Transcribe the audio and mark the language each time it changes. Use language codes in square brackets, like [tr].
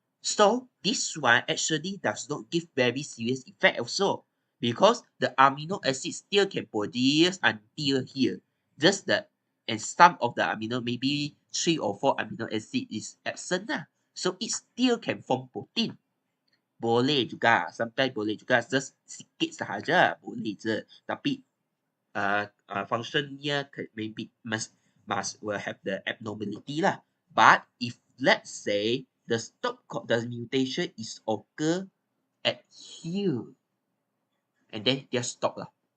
[en] So this one actually does not give very serious effect also, because the amino acid still can produce until here. Just that, and some of the amino, maybe 3 or 4 amino acid is absent lah. So it still can form protein. [ms] Boleh juga, sometimes boleh juga, just sikit sahaja boleh je. Tapi functionnya [en] maybe must will have the abnormality lah. But if let's say the mutation is occur at here, and then dia stop lah.